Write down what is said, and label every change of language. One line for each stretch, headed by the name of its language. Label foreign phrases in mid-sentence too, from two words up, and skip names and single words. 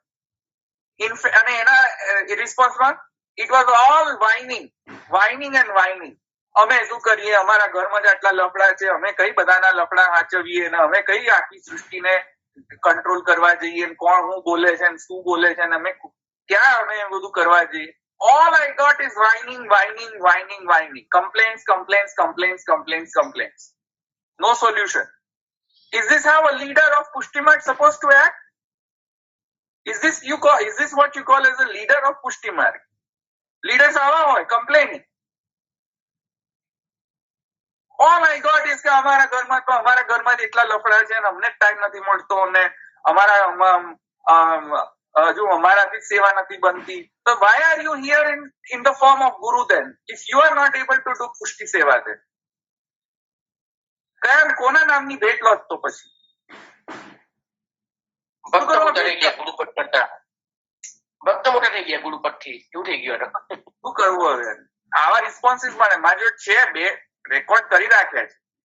Gujarati: અને એના રિસ્પોન્સમાં
English: it was all whining and whining.
Gujarati: અમે શું કરીએ, અમારા ઘરમાં જ આટલા લફડા છે, અમે કઈ બધાના લફડા સાચવીએ ને અમે કઈ આખી સૃષ્ટિને કંટ્રોલ કરવા જઈએ, કોણ હું બોલે છે ને શું બોલે છે, અમે ક્યાં અમે બધું કરવા જઈએ.
English: All I got is whining. Complaints. No solution. Is this how a leader of Pushti Marg supposed to act? Is this what you call as a leader of Pushti Marg?
Gujarati: Leaders આવા હોય,
English: complaining. All I got is
Gujarati: કે અમારા ઘરમાં જ એટલા લફડા છે ને અમને ટાઈમ નથી મળતો અને હજુ અમારાથી સેવા નથી બનતી.
English: So why are you here in the form of Guru then? If you are not able to do
Gujarati: પુષ્ટિ સેવા
English: then?
Gujarati: કયા કોના નામની ભેટ લો તો પછી? ભક્ત મોટા થઈ ગયા ગુરુપટ કરતા, ભક્ત મોટા થઈ ગયા ગુરુપટ થી એવું થઈ ગયું. શું કરવું હવે? આવા રિસ્પોન્સીસ મળે. મારી જોડે છે, 2 રેકોર્ડ કરી રાખ્યા છે.